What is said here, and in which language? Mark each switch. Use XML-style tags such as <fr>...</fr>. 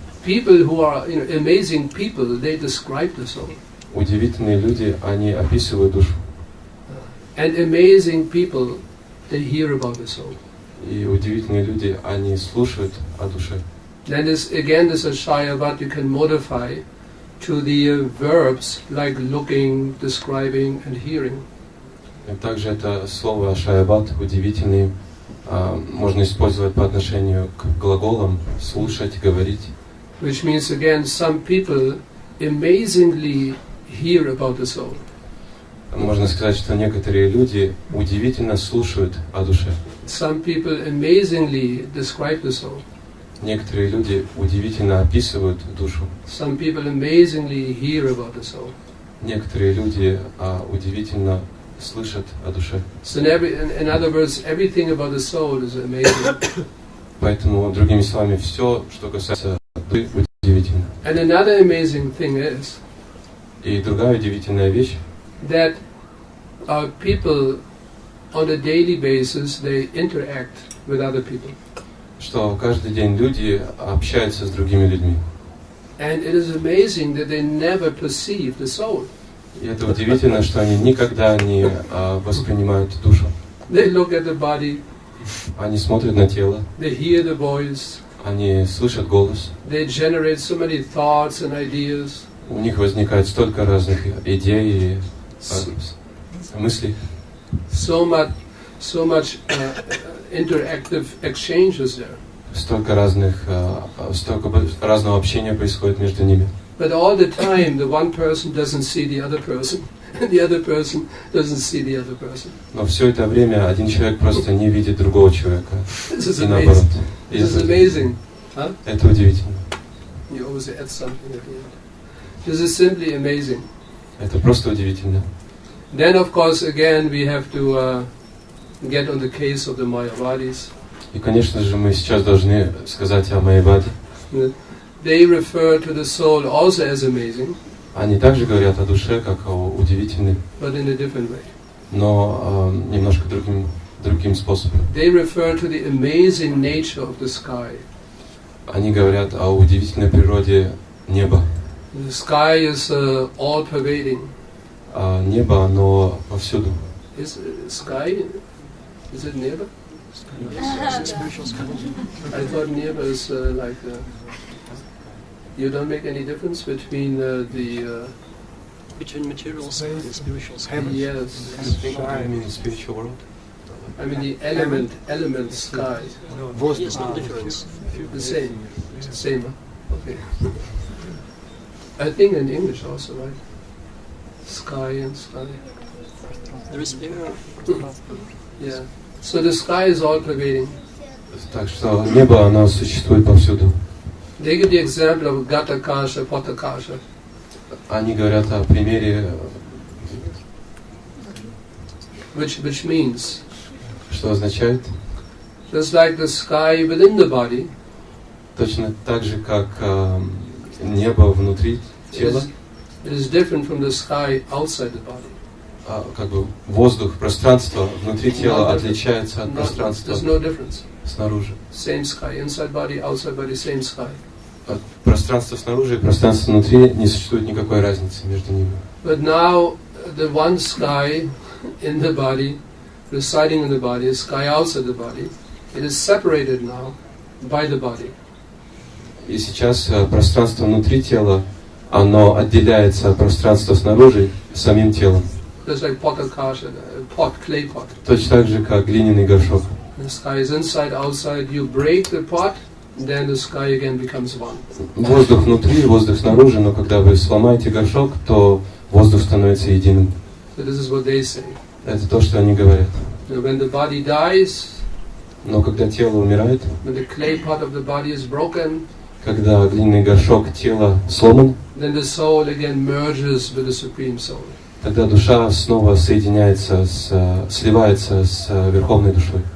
<en>People who are amazing people, they describe the soul.</en> <ru>Удивительные люди, они описывают душу.</ru> <en>And amazing people, they hear about the soul.</en> <ru>И удивительные люди, они слушают о душе.</ru> <en>Then this ashayavat you can modify to the verbs like looking, describing and hearing.</en> <ru>И также это слово ашайват, удивительный, можно использовать по отношению к глаголам слушать, говорить.</ru> <en>Which means again, some people amazingly hear about the soul.</en> <ru>Можно сказать, что некоторые люди удивительно слушают о душе.</ru> <en>Some people amazingly describe the soul.</en> <ru>Некоторые люди удивительно описывают душу.</ru> <en>Some people amazingly hear about the soul.</en> <ru>Некоторые люди удивительно слышат о душе.</ru> <en>So in other words, everything about the soul is amazing.</en> <ru>Поэтому, другими словами, все, что касается души, удивительно.</ru> <en>And another amazing thing is</en> <ru>И другая удивительная вещь,</ru> <en>that people on a daily basis, they interact with other people.</en> <ru>что каждый день люди общаются с другими людьми.</ru> <en>And it is amazing that they never perceive the soul.</en> <ru>И это удивительно, что они никогда не воспринимают душу.</ru> <en>They look at the body,</en> <ru>Они смотрят на тело,</ru> <en>they hear the voice,</en> <ru>они слышат голос.</ru> <en>they generate so many thoughts and ideas.</en> <ru>У них возникает столько разных идей и мыслей.</ru> <en>So much interactive exchanges there.</en> <ru>Столько разного общения происходит между ними.</ru> <en>But all the time, the one person doesn't see the other person. the other person doesn't see the other person.</en> <ru>Но все это время один человек просто не видит другого человека.</ru> <en>This is</en> <ru>И наоборот.</ru> <en>amazing. This is amazing. Huh?</en> <ru>Это удивительно.</ru> <en>You always add something at the end. This is simply amazing.</en> <ru>Это просто удивительно.</ru> <en>Then, of course, again, we have to get on the case of the Mayavadis.</en> <ru>И, конечно же, мы сейчас должны сказать о Майяваде.</ru> <en>They refer to the soul also as amazing.</en> <ru>Они также говорят о душе, как о удивительной,</ru> <en>But in a different way.</en> <ru>но немножко другим способом.</ru> <en>They refer to the amazing nature of the sky.</en> <ru>Они говорят о удивительной природе неба.</ru> <en>The sky is all-pervading.</en> <ru>Небо, оно повсюду.</ru> <en>Is sky? Is it neba? I thought neba is like. You don't make any difference between Between material sky and spiritual sky. Yes. I mean spiritual world. I mean the element sky. There's no difference. The same. Same. Okay. I think in English also, right? Sky and sky. There is air. Yeah. So the sky is all pervading.</en> <ru>Так что небо, оно существует повсюду.</ru> <en>They give the example of Gatakasha, Patakasha.</en> <ru>Они говорят о примере,</ru> <en>Which means,</en> <ru>что означает,</ru> <en>just like the sky within the body,</en> <ru>точно так же, как небо внутри тела,</ru> <en>it is different from the sky outside the body.</en> <ru>Как бы воздух, пространство внутри тела отличается от пространства</ru> <en>There's no difference.</en> <ru>снаружи.</ru> <en>Same sky, inside body, outside body, same sky.</en> <ru>Пространство снаружи и пространство внутри, не существует никакой разницы между ними.</ru> <en>But now the one sky in the body, residing in the body, is sky outside the body. It is separated now by the body.</en> <ru>И сейчас пространство внутри тела, оно отделяется от пространства снаружи самим телом.</ru> <en>Just like Patakasha, pot, clay pot.</en> <ru>Точно так же, как глиняный горшок.</ru> <en>The sky is inside, outside. You break the pot, then the sky again becomes one.</en> <ru>Воздух внутри, воздух снаружи, но когда вы сломаете горшок, то воздух становится единым.</ru> <en>So this is what they say.</en> <ru>Это то, что они говорят.</ru> <en>Now when the body dies,</en> <ru>Но когда тело умирает,</ru> <en>when the clay pot of the body is broken,</en> <ru>когда глиняный горшок тела сломан,</ru> <en>then the soul again merges with the Supreme Soul.</en> <ru>тогда душа снова соединяется, сливается с Верховной Душой.</ru>